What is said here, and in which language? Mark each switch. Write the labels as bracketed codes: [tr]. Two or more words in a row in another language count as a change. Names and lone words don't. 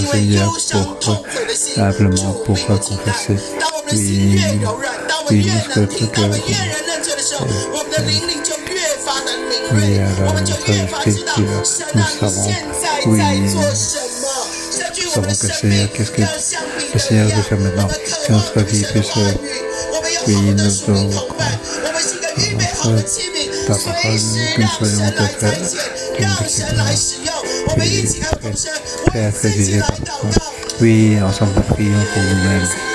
[zh] 因为 [fr] Seigneur [zh] 忧伤 [fr] pour [zh] 痛悔的心， [fr] simplement [zh] 主 [fr] pour [zh] 并不轻待。 [fr] confesser. [zh] 当我们的心越 [fr] Oui, [zh] 柔软，当我们 [fr] oui, [zh] 越 [fr] notre [zh] 能听，当我们 [fr] cœur [zh] 越人认罪的时候，我们的灵里就越发的敏 [fr] Oui, [zh] 锐， [fr] alors [zh] 我们就 [fr] notre [zh] 越发知道 [fr] esprit, [zh] 神 [fr] nous [zh] 啊，你 [fr] savons, [zh] 现在 [fr] oui, [zh] 在做什么？甚至于我们的 [fr] savons que [zh] 生命 [fr] Seigneur, qu'est-ce que [zh] 要像彼 [fr] le [zh] 得 [fr] Seigneur [zh] 一 [fr] veut [zh] 样， [fr] faire [zh] 我 [fr] maintenant, [zh] 们渴 [fr] que [zh] 望 [fr] notre [zh] 与 [fr] vie [zh] 神的 [fr] puisse, [zh] 话语，我们有 [fr] oui, [zh] 好的 [fr] nous [zh] 属灵 [fr] devons [zh] 同伴，我们是一个预备好 [fr] notre [zh] 的器皿， [fr] ta [zh] 随 [fr] parole, [zh] 时 [fr] que [zh] 让 [fr] nous soyons [zh] 神来 [fr] des [zh] 参 [fr] frères, [zh] 见， [fr] comme [zh] 让 [fr] des [zh] 神来 [fr] frères, [zh] 使用。我们一起和同声 [fr] prêts [zh] 为 [fr] à [zh] 自 [fr] être [zh] 己 [fr] utilisés [zh] 来 [fr] par [zh] 祷 [fr] toi. [zh] 告。 [fr] Oui, ensemble, prions pour nous-mêmes.